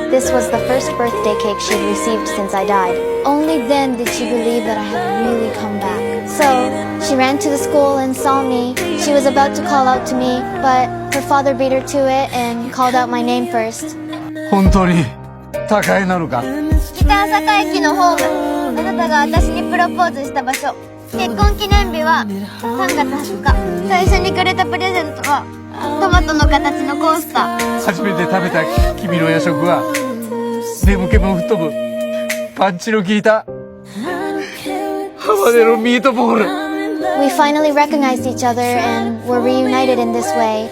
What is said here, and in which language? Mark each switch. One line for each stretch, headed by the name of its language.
English: This was the first birthday cake she'd received since I died. Only then did she believe that I had really come back. So, she ran to the school and saw me. She was about to call out to me, but her father beat her to it and called out my name first.
Japanese: 本当に高いなのか北朝霞駅のホーム。あなたが私にプロポーズした場所。結婚記念日は3月20日。最初にくれたプレゼントはトマトの形のコースター。初めて食べた君の夜食は眠気も吹っ飛ぶパンチの効いたハバネロミートボール
English: We finally recognized each other and were reunited in this way.